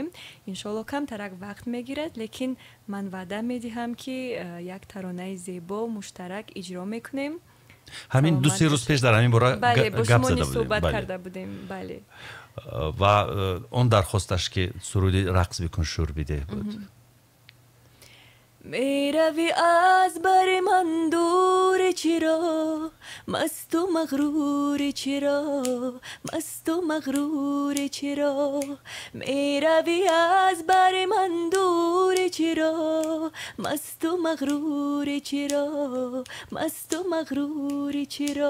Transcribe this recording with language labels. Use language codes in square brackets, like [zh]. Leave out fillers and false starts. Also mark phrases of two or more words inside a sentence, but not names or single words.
[tg] иншоалло камтарак вақт мегирад, лекин ман ваъда медиҳам ки як таронаи зебо муштарак иҷро мекунем. ҳамин ду-се рӯз пеш дар ҳамин бора гап зада суҳбат карда будем. бале, ва он дархосташ ки суруди рақс бикун шур биде буд. [fa] میروی از بر من دور چرا، مست و مغرور چرا، مست و مغرور چرا. میروی از بر من دور چرا، مست و مغرور چرا، مست و مغرور چرا.